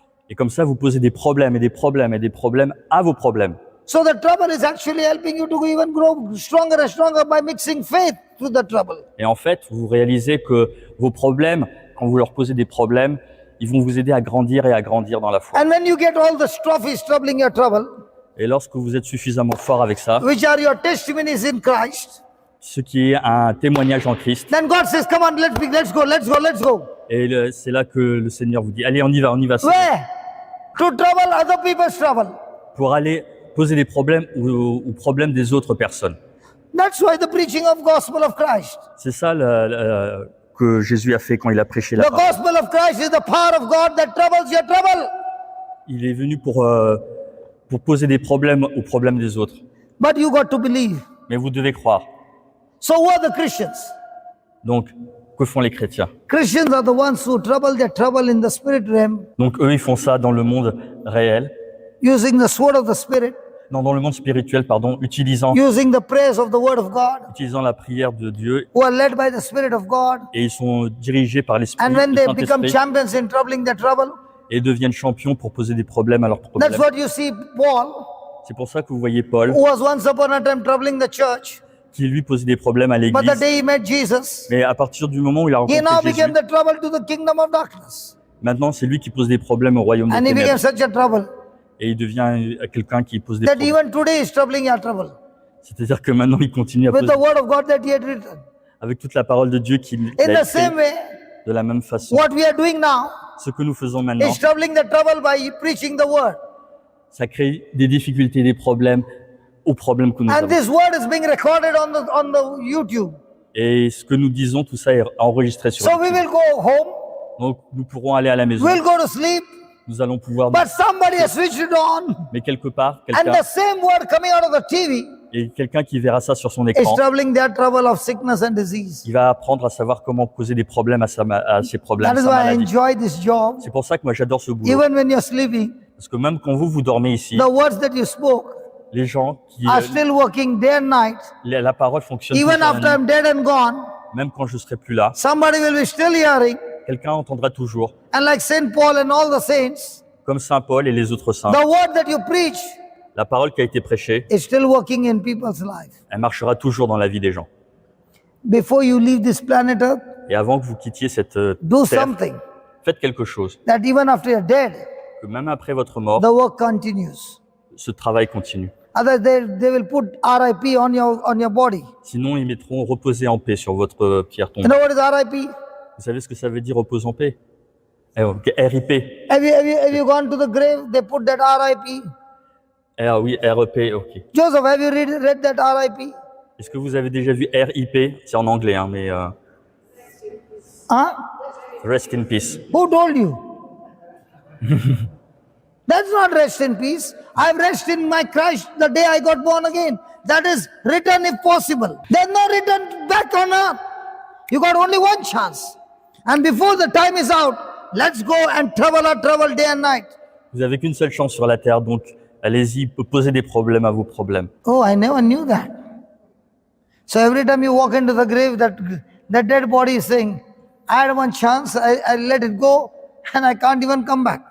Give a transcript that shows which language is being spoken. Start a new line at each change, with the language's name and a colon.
French: Et comme ça, vous posez des problèmes et des problèmes et des problèmes à vos problèmes.
English: So the trouble is actually helping you to even grow stronger and stronger by mixing faith to the trouble.
French: Et en fait, vous réalisez que vos problèmes, quand vous leur posez des problèmes, ils vont vous aider à grandir et à grandir dans la foi.
English: And when you get all the trophies troubling your trouble,
French: Et lorsque vous êtes suffisamment fort avec ça,
English: which are your testimonies in Christ,
French: ce qui est un témoignage en Christ,
English: then God says, come on, let's go, let's go, let's go.
French: et c'est là que le Seigneur vous dit, allez, on y va.
English: Where? To trouble other people's trouble.
French: Pour aller poser des problèmes aux problèmes des autres personnes.
English: That's why the preaching of gospel of Christ.
French: C'est ça que Jésus a fait quand il a prêché la
English: The
French: parole.
English: gospel of Christ is the power of God that troubles your trouble.
French: Il est venu pour poser des problèmes aux problèmes des autres.
English: But you got to believe.
French: Mais vous devez croire.
English: So who are the Christians?
French: Donc, que font les chrétiens?
English: Christians are the ones who trouble their trouble in the spirit realm
French: Donc, eux, ils font ça dans le monde réel,
English: using the sword of the spirit,
French: non, dans le monde spirituel, pardon, utilisant
English: using the prayers of the word of God,
French: la prière de Dieu,
English: who are led by the spirit of God.
French: et ils sont dirigés par l'Esprit,
English: And when
French: le
English: they become
French: Saint-Esprit,
English: champions in troubling their trouble,
French: et deviennent champions pour poser des problèmes à leurs problèmes.
English: that's what you see Paul,
French: C'est pour ça que vous voyez Paul,
English: who was once upon a time troubling the church.
French: qui lui posait des problèmes à
English: But the
French: l'église,
English: day he met Jesus,
French: mais à partir du moment où il a
English: he now
French: rencontré Jésus,
English: became the trouble to the kingdom of darkness.
French: maintenant c'est lui qui pose des problèmes au royaume des
English: And he became
French: ténèbres.
English: such a trouble
French: Et il devient quelqu'un qui pose des
English: that
French: problèmes.
English: even today is troubling your trouble
French: C'est-à-dire que maintenant il continue à
English: with
French: poser
English: the word of God that he had written.
French: avec toute la parole de Dieu qu'il
English: In
French: a
English: the same
French: écrit.
English: way,
French: De la même façon,
English: what we are doing now
French: ce que nous faisons maintenant,
English: is troubling the trouble by preaching the word.
French: ça crée des difficultés, des problèmes aux problèmes que nous
English: And
French: avons.
English: this word is being recorded on the YouTube.
French: Et ce que nous disons, tout ça est enregistré sur
English: So we
French: YouTube.
English: will go home,
French: Donc nous pourrons aller à la maison,
English: we'll go to sleep,
French: nous allons pouvoir...
English: but somebody has switched it on.
French: Mais quelque part,
English: And
French: quelqu'un
English: the same word coming out of the TV
French: et quelqu'un qui verra ça sur son
English: is
French: écran,
English: troubling their trouble of sickness and disease.
French: il va apprendre à savoir comment poser des problèmes à ses problèmes,
English: That is
French: sa
English: why I
French: maladie.
English: enjoy this job.
French: C'est pour ça que moi j'adore ce boulot.
English: Even when you're sleeping,
French: Parce que même quand vous dormez ici,
English: the words that you spoke
French: les gens qui...
English: are still working day and night.
French: la parole fonctionne
English: Even
French: toute la
English: after I'm
French: nuit.
English: dead and gone,
French: Même quand je serai plus là,
English: somebody will be still hearing.
French: quelqu'un entendra toujours,
English: And like Saint Paul and all the saints,
French: comme Saint Paul et les autres saints,
English: the word that you preach
French: la parole qui a été prêchée,
English: is still working in people's life.
French: elle marchera toujours dans la vie des gens.
English: Before you leave this planet Earth,
French: Et avant que vous quittiez cette
English: do
French: terre,
English: something
French: faites quelque chose,
English: that even after you're dead,
French: que même après votre mort,
English: the work continues.
French: ce travail continue.
English: Otherwise, they will put RIP on your body.
French: Sinon, ils mettront reposer en paix sur votre pierre
English: You
French: tombale.
English: know what is RIP?
French: Vous savez ce que ça veut dire repose en paix?
English: RIP. Have you gone to the grave? They put that RIP.
French: Oui, REP, ok.
English: Joseph, have you read that RIP?
French: Est-ce que vous avez déjà vu RIP? C'est en anglais, hein, mais Huh?
English: Rest in peace. Who told you? That's not rest in peace. I've rested in my Christ the day I got born again. That is return if possible. There's no return back on earth. You got only one chance. And before the time is out, let's go and travel day and night.
French: Vous avez qu'une seule chance sur la terre, donc allez-y, posez des problèmes à vos problèmes.
English: Oh, I never knew that. So every time you walk into the grave, that dead body is saying, I had one chance, I let it go, and I can't even come back.